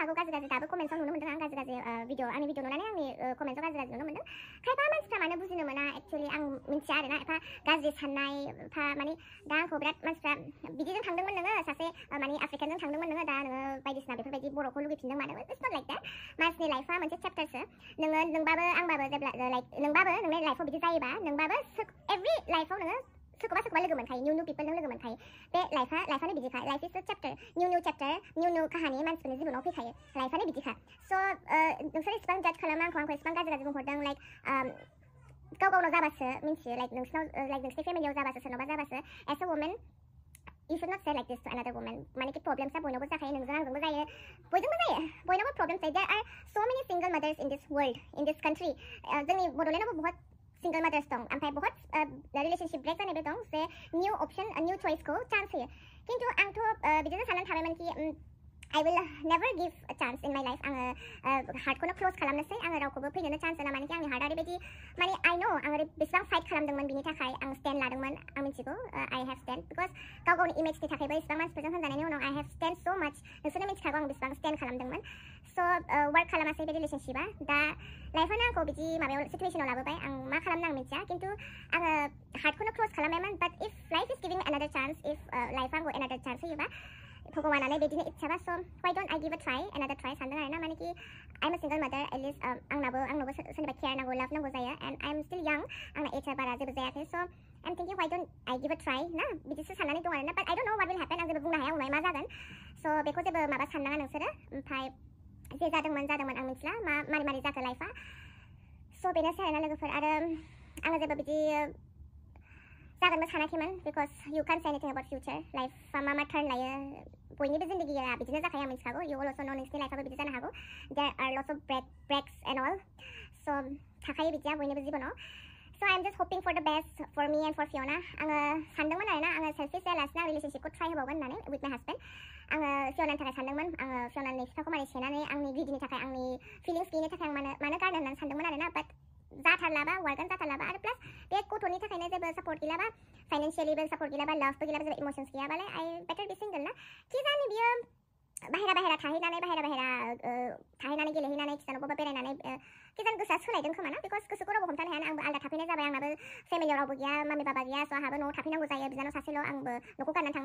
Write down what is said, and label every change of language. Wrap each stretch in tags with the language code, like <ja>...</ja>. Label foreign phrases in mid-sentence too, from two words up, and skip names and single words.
<brx>हागौ गाज्रि दाबो कमेन्ट्सआव नुनो मोन्दों आं गाज्रि आंनि भिडिअ नुनानै आंनि कमेन्ट्सआव गाज्रि नुनो मोन्दों खायफा मानसिफ्रा मानो बुजिनो मोना एक्चुअलि आं मिन्थिया आरोना एफा गाज्रि साननाय एफा माने दा आंखौ बिराद मानसिफ्रा बिदिजों थांदोंमोन नोङो सासे माने आफ्रिकानजों थांदोंमोन नोङो दा नोङो बायदिसिना बेफोरबायदि बर'खौ लुगैफिनदों मानो</brx> <en>It's not like that</en> <brx>मानसिनि लाइफआ मोनसे चेप्टारसो नोंबाबो आंबाबो जेब्ला लाइक नोंबाबो नोंनि लाइफआव बिदि जायोबा नोंबाबो एभरि लाइफआव नोङो सोरखौबा लोगो मोनखायो</brx> <en>new people</en> <brx>नों लोगो मोनखायो बे लाइफआनो बिदिखा</brx> <en>life is a chapter new chapter</en> <brx>निउ काहानि मानसिफोरनि जिबनाव फैखायो लाइफआनो बिदिखा स' नोंसोर इसिबां जाज खालामो आंखौ इसिबां गाज्रि बुंहरदों लाइक गावनाव जाबासो मिन्थियो लाइक नोंसिनि फेमिलियाव जाबासो सोरनावबा जाबासो</brx> <en>as a woman you should not say like this to another woman</en> <brx>माने कि प्रब्लेम्सआ बयनावबो जाखायो नोंजों आंजोंबो जायो बयनावबो प्रब्लेम्स जायो</brx> <en>there are so many single mothers in this world in this country</en> <brx>जोंनि बड'लेण्डआवबो बहुत</brx> <en>single mothers</en> <brx>दं ओमफ्राय बहुत</brx> <en>relationship break</en> <brx>जानायबो दं जे</brx> <en>new option</en> <brx>निउ चइसखौ चान्स होयो खिन्थु आंथ' बिदिनो साननानै थाबायमोन कि</brx> <en>I will never give a chance in my life</en> <brx>आङो हार्टखौनो क्लोज खालामनोसै आङो रावखौबो फैनोनो चान्स होला माने कि आंनि हार्टआ ओरैबायदि माने</brx> <en>I know</en> <brx>आं बेसेबां फाइट खालामदोंमोन बिनि थाखाय आं स्टेन्ड लादोंमोन आं मिथिगौ</brx> <en>I have stand because</en> <brx>गावनि इमेजनि थाखायबो इसेबां मानसिफोरजों होनजानायनि उनाव</brx> <en>I have stand so much</en> <brx>नोंसोरनो मिथिखागौ आं बेसेबां स्टेन्ड खालामदोंमन स' वार्क खालामासै बे रिलेशनशिपआ दा लाइफआनो आंखौ बिदि माबायाव सिटुवेसनाव लाबोबाय आं मा खालामनो आं मिथिया खिन्थु आङो हार्टखौनो क्लोज खालामबायमोन</brx> <en>but if life is giving another chance if</en> <brx>लाइफआ आंखौ</brx> <en>another chance</en> <brx>होयोबा भगवानानो बिदिनो इच्छाबा स'</brx> <en>why don't I give a try another try</en> <brx>सानदों आरोना माने कि</brx> <en>I'm a single mother at least</en> <brx>आंनाबो सोरनिबा केयार नांगौ लाभ नांगौ जायो</brx> <en>and I'm still young</en> <brx>आंना एजआ बारा जेबो जायाखै स'</brx> <en>I'm thinking why don't I give a try</en> <brx>ना बिदिसो साननानै दं आरोना</brx> <en>but I don't know what will happen</en> <brx>आं जेबो बुंनो हाया उनाव मा जागोन स' बेखौ जेबो माबा साननाङा नोंसोरो ओमफ्राय जे जादोंमोन आं मिथिला मारै जाखो लाइफआ स' बेनोसै आरोना लोगोफोर आरो आङो जेबो बिदि जागोनबो सानाखैमोन बिकज</brx> <en>you can't say anything about future</en> <brx>लाइफआ मा टार्न लायो बयनिबो जिन्दगिया बिदिनो जाखायो आं मिथिखागौ</brx> <en>you also know</en> <brx>नोंसिनि लाइफआबो बिदि जानो हागौ</brx> <en>there are lots of breaks and all</en> <brx>so थाखायो बिदिया बयनिबो जिबनाव</brx> <en>so I'm just hoping for the best for me and for Fiona</en> <brx>आङो सानदोंमोन आरोना आङो सेल्फिश जायालासिनो आं रिलेशनशिपखौ ट्राइ होबावगोन होननानै</brx> <en>with my husband</en> <brx>आङो फियनानि थाखाय सानदोंमन आङो फियनानि बिफाखौ मारै सेनानै आंनि गिदिनि थाखाय आंनि फिलिंस गैयिनि थाखाय आं मानो गारनो होननानै सानदोंमोन आरोना बाट जाथारलाबा वार्कआनो जाथारलाबा आरो प्लास बे गथ'नि थाखायनो जेबो सापर्ट गैलाबा फाइनान्शियेलिबो सापर्ट गैलाबा लाभबो गैलाबा जेबो इमोसन्स गैयाबालाय</brx> <en>I better be single</en> <brx>ना कि जानि बियो बाहेरा थाहैनानै थाहैनानै गेलेहैनानै खिजानो बबा बेरायनानै खिजान गोसोआ सोलायदों खोमा ना बिकज गोसोखौ रावबो हमथानो हाया आंबो आलदा थाफैनाय जाबाय आंनाबो फेमिलियाव रावबो गैया मामि बाबा गैया स' आंहाबो न'आव थाफैनांगौ जायो बिनानाव सासेल' आंबो न'खौ गारनानै थांनो</brx>